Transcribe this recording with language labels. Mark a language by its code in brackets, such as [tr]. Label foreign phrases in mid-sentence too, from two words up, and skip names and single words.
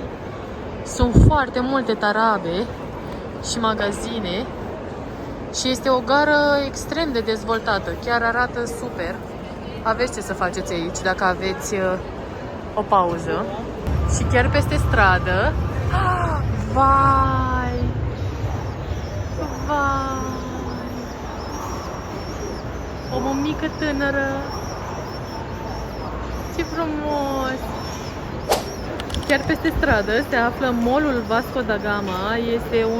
[ro] Sunt foarte multe tarabe și magazine și este o gară extrem de dezvoltată. Chiar arată super. Aveți ce să faceți aici dacă aveți o pauză. Și chiar peste stradă, vai! Vai! O mămică tânără! Ce frumos! Chiar peste stradă se află Mall-ul Vasco da Gama.